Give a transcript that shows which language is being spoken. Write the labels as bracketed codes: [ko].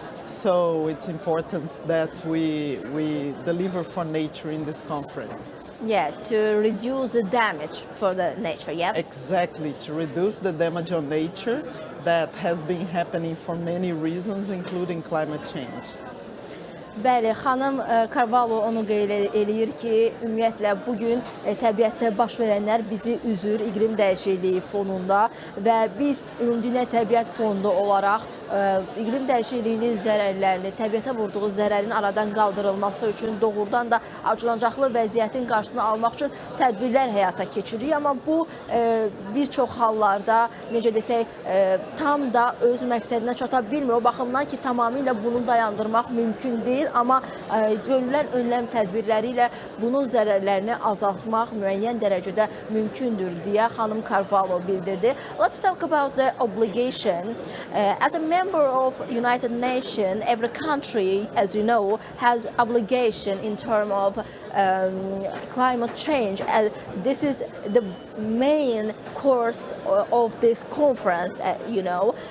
[en] So it's important that we deliver for nature in this conference. Yeah, to reduce the damage for the nature, yeah? Exactly, to reduce the damage on nature that has been happening for many reasons, including climate change. [az] Bəli, xanım Carvalho onu qeyd eləyir ki, ümumiyyətlə bugün təbiətdə baş verənlər bizi üzür iqlim dəyişikliyi fonunda və biz Ümumdünya Təbiət Fondu olaraq iqlim dəyişikliyinin zərərlərini, təbiətə vurduğu zərərin aradan qaldırılması üçün doğrudan da acınacaqlı vəziyyətin qarşısını almaq üçün tədbirlər həyata keçiririk. Amma bu bir çox hallarda, necə desək, tam da öz məqsədinə çata bilmir. O baxımdan ki, tamamilə bunu dayandırmaq mümkün deyil. Amma görülən önləm tədbirləri ilə bunun zərərlərini azaltmaq müəyyən dərəcədə mümkündür deyə xanım Carvalho bildirdi. [en] Let's talk about the obligation. As a member of United Nations, every country, as you know, has obligation in terms of climate change. This is the main course of this conference, you know.